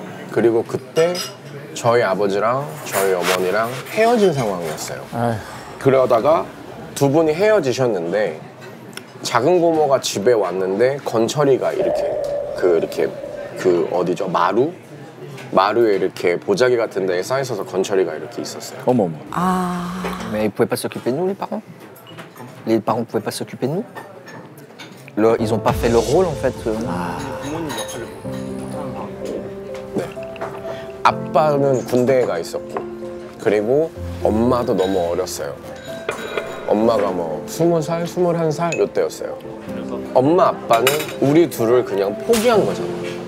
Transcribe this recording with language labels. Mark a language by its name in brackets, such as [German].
[Korean] 그리고 그때 저희 아버지랑 저희 어머니랑 헤어진 상황이었어요. 그러다가 두 분이 헤어지셨는데 작은 고모가 집에 왔는데 건철이가 이렇게 어디죠? 마루에 이렇게 보자기 같은 데에 쌓여 있어서 건철이가 이렇게 있었어요. 어머머. [French] Mais ils pouvaient pas s'occuper de nous, les parents? Les parents pouvaient pas s'occuper de nous? Ils ont pas fait leur rôle, en fait. [Korean] 네. 아빠는 군대에 가 있었고 그리고 엄마도 너무 어렸어요. 엄마가 뭐 20살, 21살 요때였어요. 엄마 아빠는 우리 둘을 그냥 포기한 거잖아요.